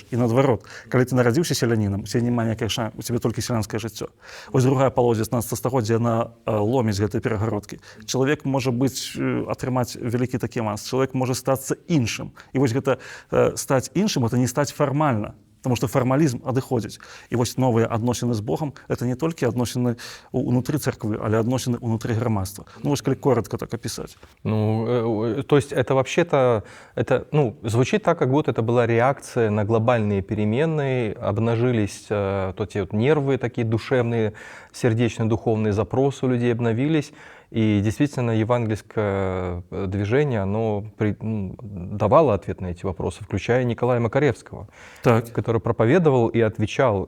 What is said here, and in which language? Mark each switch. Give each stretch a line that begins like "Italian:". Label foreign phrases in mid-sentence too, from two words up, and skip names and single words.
Belarusian: І наадварот, калі ты нарадзіўся селянінам, у цябе няма ніякай шансу, у цябе толькі сялянскае жыццё. Вось другая палова 19 стагоддзя, яна ломіць гэтыя перагародкі. Чалавек можа атрымаць вялікі такі аванс, чалавек можа стацца іншым. І вось гэта стаць іншым, это не стаць фармальна.
Russian: Потому что формализм адыходзіць.
Belarusian: І вось новыя адносіны з Богом — это не толькі адносіны ўнутры царквы, але адносіны ўнутры грамадства.
Russian: Ну,
Belarusian: вось калі
Russian: коротко так описать. Ну, то есть это вообще-то, звучит так, как будто это была реакция на глобальные перемены, обнажились эти вот нервы такие душевные, сердечно-духовные запросы у людей обновились. И действительно, евангельское движение, оно давало ответ на эти вопросы, включая Николая Макаревского, который проповедовал и отвечал.